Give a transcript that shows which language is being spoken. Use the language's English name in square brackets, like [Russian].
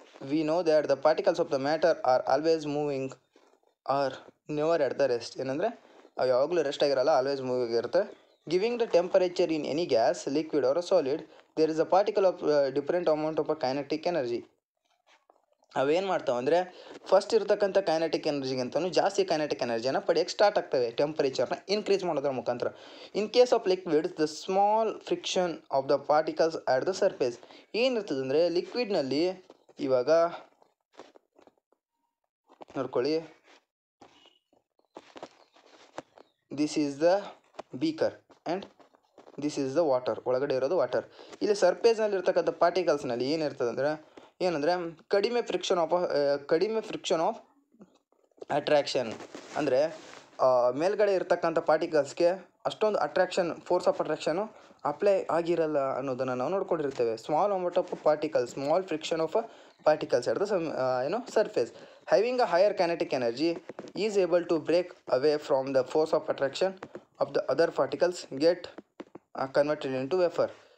[English] We know that the particles of the matter are always moving or never at the rest. [Kannada] ಏನಂದರೆ ಅವು ಯಾವಾಗಲೂ rest ಆಗಿರಲ್ಲ, always moving ಇರುತ್ತೆ. [English] Giving the temperature in any gas, liquid or solid, there is a particle of different amount of a kinetic energy. [Kannada] ಅವೇನು ಮಾಡ್ತಾವೆ ಅಂದರೆ first ಇರ್ತಕ್ಕಂಥ kinetic ಎನರ್ಜಿಗಿಂತಲೂ ಜಾಸ್ತಿ ಕೈನೆಟಿಕ್ ಎನರ್ಜಿಯನ್ನು ಪಡೆಯೋಕ್ಕೆ ಸ್ಟಾರ್ಟ್ ಆಗ್ತವೆ ಟೆಂಪರೇಚರ್ನ ಇನ್ಕ್ರೀಸ್ ಮಾಡೋದ್ರ ಮುಖಾಂತರ. [English] In case of liquid the small friction of the particles at the surface. [Kannada] ಏನಿರ್ತದೆ ಅಂದರೆ ಲಿಕ್ವಿಡ್ನಲ್ಲಿ ಇವಾಗ ನೋಡ್ಕೊಳ್ಳಿ, [English] This is the beaker and this is the water. [Kannada] ಒಳಗಡೆ ಇರೋದು ವಾಟರ್. ಇಲ್ಲಿ ಸರ್ಫೇಸ್ನಲ್ಲಿ ಇರ್ತಕ್ಕಂಥ ಪಾರ್ಟಿಕಲ್ಸ್ನಲ್ಲಿ ಏನಿರ್ತದೆ ಅಂದರೆ ಕಡಿಮೆ ಫ್ರಿಕ್ಷನ್ ಆಫ್ ಅಟ್ರಾಕ್ಷನ್. ಅಂದರೆ ಮೇಲ್ಗಡೆ ಇರ್ತಕ್ಕಂಥ ಪಾರ್ಟಿಕಲ್ಸ್ಗೆ ಅಷ್ಟೊಂದು ಫೋರ್ಸ್ ಆಫ್ ಅಟ್ರಾಕ್ಷನು ಅಪ್ಲೈ ಆಗಿರಲ್ಲ ಅನ್ನೋದನ್ನು ನಾವು ನೋಡ್ಕೊಂಡಿರ್ತೇವೆ. [English] Small amount of particles, small friction of particles at the surface having a higher kinetic energy is able to break away from the force of attraction of the other particles, get converted into vapor.